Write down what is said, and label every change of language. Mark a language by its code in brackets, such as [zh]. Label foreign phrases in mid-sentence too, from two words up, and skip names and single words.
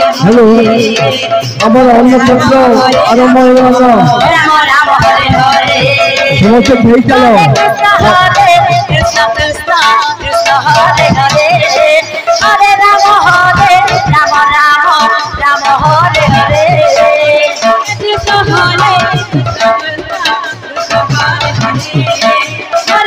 [bn] Hello, আমার অন্য শব্দ আরম্ভ হয়ে গেল। [sa] Rama Rama, Hare Hare, [bn] সমস্ত খেয়ে চলো। [sa] Hare Krishna, Krishna Krishna, Hare Hare, Hare Rama, Rama Rama, Rama Hare Hare, Krishna Hare Krishna, Hare